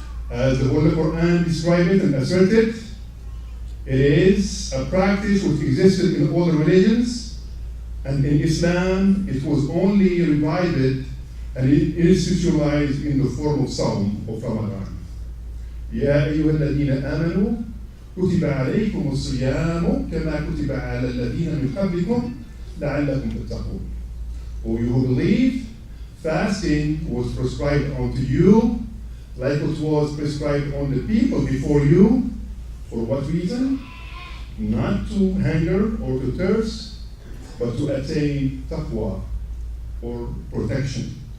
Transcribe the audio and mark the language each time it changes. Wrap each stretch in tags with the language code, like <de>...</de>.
<en>As the Holy Quran described it and asserted, it is a practice which existed in all the religions, and in Islam it was only revived and institutionalized in the form of Sawm of Ramadan.</en> <ar>يا أيها الذين آمنوا كتب عليكم الصيام كما كتب على الذين من قبلكم لعلكم تتقون.</ar> <en>O you who believe, fasting was prescribed unto you like it was prescribed on the people before you. For what reason? Not to hunger or to thirst, but to attain taqwa or protection.</en>